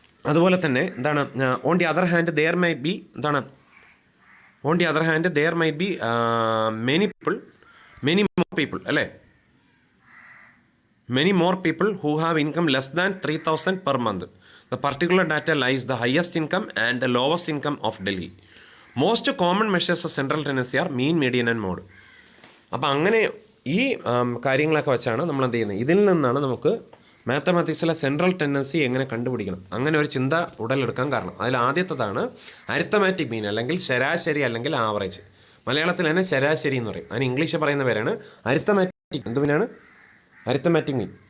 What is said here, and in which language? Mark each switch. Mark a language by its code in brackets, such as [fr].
[ml] അതുപോലെ തന്നെ എന്താണ്, [en] on the other hand there might be [ml] എന്താണ്, [en] on the other hand there might be many more people [ml] അല്ലേ, [en] many more people who have income less than 3,000 per month. The particular data lies the highest income and the lowest income of Delhi. Most common measures of central tendency are mean, median and mode. [ml] അപ്പോൾ അങ്ങനെ ഈ കാര്യങ്ങളൊക്കെ വെച്ചാണ് നമ്മൾ എന്ത് ചെയ്യുന്നത്. ഇതിൽ നിന്നാണ് നമുക്ക് മാത്തമാറ്റിക്സിലെ സെൻട്രൽ ടെൻഡൻസി എങ്ങനെ കണ്ടുപിടിക്കണം, അങ്ങനെ ഒരു ചിന്ത ഉടലെടുക്കാൻ കാരണം. അതിൽ ആദ്യത്തേതാണ് അരിത്തമാറ്റിക് മീൻ, അല്ലെങ്കിൽ ശരാശരി അല്ലെങ്കിൽ ആവറേജ്. മലയാളത്തിൽ തന്നെ ശരാശരി എന്ന് പറയും. അതിന് ഇംഗ്ലീഷ് പറയുന്ന പേരാണ് അരിത്തമാറ്റിക്. എന്ത് മീനാണ്? അരിത്തമാറ്റിക് മീൻ.